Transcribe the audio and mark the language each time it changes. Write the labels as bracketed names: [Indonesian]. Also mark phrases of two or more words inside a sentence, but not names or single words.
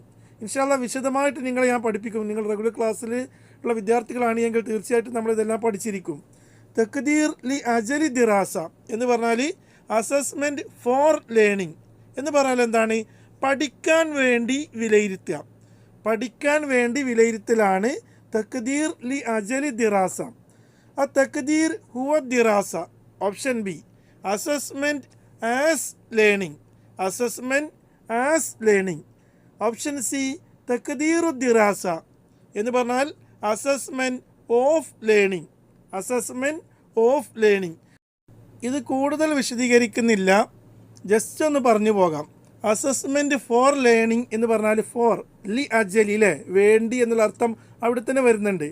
[Arabic] إن شاء الله [Malayalam] വിശദമായിട്ട് നിങ്ങളെ ഞാൻ പഠിപ്പിക്കും. നിങ്ങൾ [English] regular class [Malayalam] ഉള്ള വിദ്യാർത്ഥികളാണ് എങ്കിൽ തീർച്ചയായിട്ടും നമ്മളിതെല്ലാം പഠിച്ചിരിക്കും. [Arabic] تقدير لِ أجلِ دراسة [Malayalam] എന്ന് പറഞ്ഞാൽ [English] assessment for learning [Malayalam] എന്ന് പറഞ്ഞാൽ എന്താണ്? പഠിക്കാൻ വേണ്ടി വിലയിരുത്തുക. പഠിക്കാൻ വേണ്ടി വിലയിരുത്തലാണ് [Arabic] تقدير لِ أجلِ دراسة. التقدير هو الدراسة. [English] Option B. Assessment as learning. Assessment as learning. Option C. [Arabic] تقدير الدراسة [Malayalam] എന്ന് പറഞ്ഞാൽ [English] assessment of learning. assessment of learning. [Malayalam] ഇത് കൂടുതൽ വിശദീകരിക്കുന്നില്ല, ജസ്റ്റ് ഒന്ന് പറഞ്ഞു പോകാം. [English] assessment for learning [Malayalam] എന്ന് പറഞ്ഞാൽ ഫോർ [Arabic] لِ أجلِ [Malayalam] വേണ്ടി എന്നുള്ള അർത്ഥം അവിടെ തന്നെ വരുന്നുണ്ട്.